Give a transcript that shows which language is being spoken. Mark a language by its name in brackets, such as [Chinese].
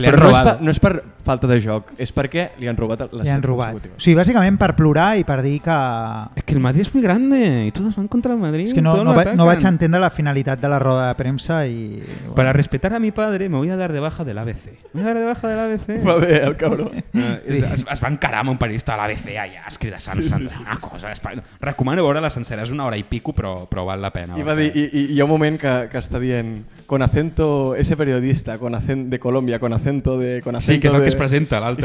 [Catalan] però no és per falta de joc, és perquè li han robat les 7 consecutives. O sigui, bàsicament per plorar i per dir que... [Spanish] Es que el Madrid es muy grande y todos van contra el Madrid. [Catalan] És que no vaig entendre la finalitat de la roda de premsa i... [Spanish] Bueno. Para respetar a mi padre me voy a dar de baja del ABC. Me voy a dar de baja del ABC. [Catalan] Va bé, el cabró. Es va encarar amb un periodista de l'ABC allà escridassant una cosa. Recomano veure la sencera, és 1 hora i pico, però val la pena. I va dir, i hi ha un moment que està dient [Spanish] con acento, ese periodista, con acento de [Catalan] Colòmbia, con acento de... Sí, que és el que es presenta, l'altre.